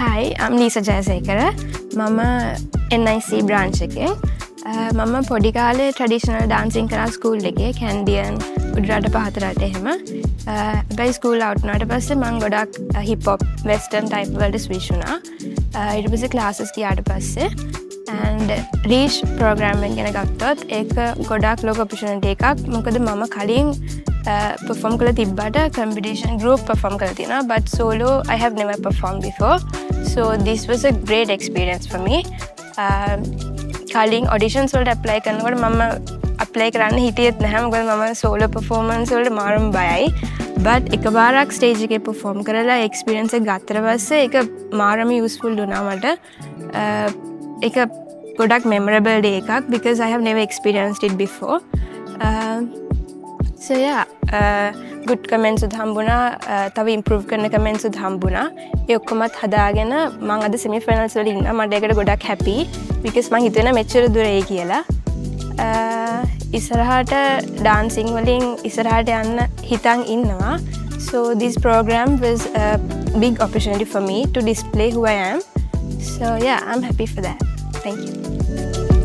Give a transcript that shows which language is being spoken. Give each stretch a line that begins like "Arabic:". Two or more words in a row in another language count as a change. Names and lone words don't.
English: I'm Lisa Jayasekara.
Sinhala: මම NIC branch එකේ. මම පොඩි කාලේ
English: traditional dancing
Sinhala: කරා school එකේ Candian උඩරට පහතරට එහෙම. හැබැයි
English: school out
Sinhala: වුණාට පස්සේ මම ගොඩක්
English: hip hop western type
Sinhala: වලට switch වුණා. ඊට පස්සේ classes ගියාට පස්සේ
English: and reach program
Sinhala: එක ගැන ගත්තොත් ඒක ගොඩක් ලොකු opportunity එකක්. මොකද මම කලින් perform කරලා තිබ්බට
English: competition group perform
Sinhala: කරලා තියෙනවා
English: but solo I have never performed before. So this was a great experience for me.
Sinhala: කලින් auditions වලට apply කරනකොට මම apply කරන්න හිටියෙත් නැහැ මොකද මම
English: solo performance
Sinhala: වලට මාරම බයයි. but එකපාරක් stage එකේ perform කරලා experience එක ගත්තට පස්සේ ඒක මාරම useful වුණා මට. ඒක ගොඩක්
English: memorable day
Sinhala: එකක්
English: because I have never experienced it before. So yeah, good comments
Sinhala: උත් හම්බුණා, තව improve කරන comments උත් හම්බුණා. ඒ ඔක්කොමත් හදාගෙන මම අද
English: semi finals
Sinhala: වල ඉන්නවා. මට ඒකට ගොඩක්
English: happy because
Sinhala: මම හිතුවේ මෙච්චර දුර එයි කියලා. ඉස්සරහට dancing වලින් ඉස්සරහට යන්න හිතන් ඉන්නවා.
English: So this program was a big opportunity for me to display who I am. So yeah, I'm happy for that. Thank you.